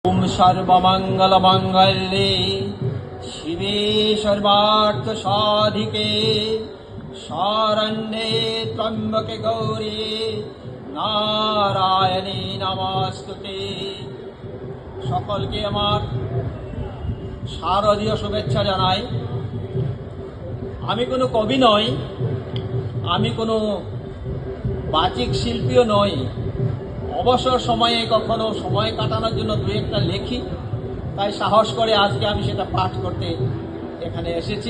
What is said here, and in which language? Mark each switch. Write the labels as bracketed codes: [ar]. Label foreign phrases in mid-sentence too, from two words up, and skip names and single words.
[sa] ओम सर्वमंगल मंगल्ये शिवे सर्वार्थ साधिके शरण्ये त्र्यंबके गौरी नारायणी नमस्ते। [bn] সকলকে আমার শারদীয় শুভেচ্ছা জানাই। আমি কোনো কবি নই, আমি কোনো বাচিক শিল্পীও নই। অবসর সময়ে কখনো সময় কাটানোর জন্য দু একটা লেখি, তাই সাহস করে আজকে আমি সেটা পাঠ করতে এখানে এসেছি।